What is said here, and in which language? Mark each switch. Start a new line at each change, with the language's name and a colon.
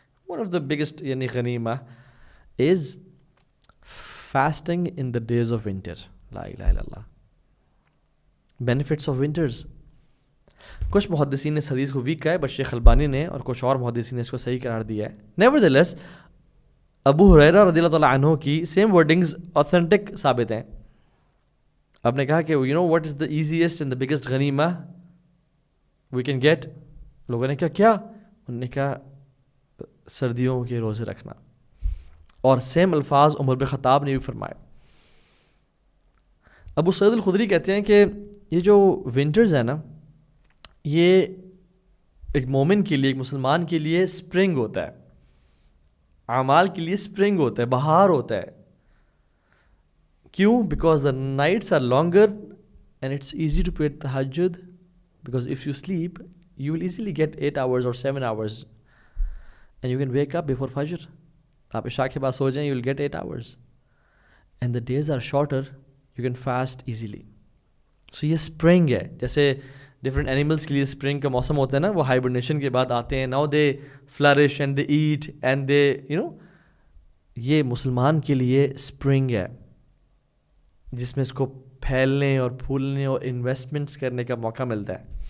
English: one of the biggest yani ghanima is fasting in the days of winter.
Arabic: La ilaha illallah.
English: Benefits of winters.
Hindi: कुछ मुहद्दिसीन ने इस हदीस को week कहा है, बट शेख अलबानी ने और कुछ और मुहद्दिसीन ने इसको सही करार दिया है. नेवरदलेस अबू हुरैरा रज़ियल्लाहु तआला अन्हु की सेम वर्डिंग्स ऑथेंटिक साबित हैं. आपने कहा कि
English: You know what is the easiest and the biggest गनीमा we can get.
Hindi: लोगों ने कहा क्या? उन्होंने कहा सर्दियों के रोज़े रखना. और सेम अल्फाज उमर बिन खत्ताब ने भी फरमाए. अबू सईद अल खुदरी कहते हैं कि ये जो विंटर्स है ना, ये एक मोमिन के लिए, एक मुसलमान के लिए स्प्रिंग होता है, आमाल के लिए स्प्रिंग होता है, बहार होता है. क्यों?
English: Because the nights are longer and it's easy to pray तहज्जुद, because if you sleep you will easily get 8 hours or 7 hours and you can wake up before Fajr.
Hindi: आप इशा के बाद सो जाएं,
English: you will get 8 hours. And the days are shorter, you can fast easily.
Hindi: So ये spring है. जैसे different animals के लिए spring का मौसम होता है ना, वो hibernation के बाद आते हैं.
English: Now they flourish and they eat and they, you know,
Hindi: ये मुसलमान के लिए spring है, जिसमें इसको फैलने और फूलने और इन्वेस्टमेंट्स करने का मौका मिलता है.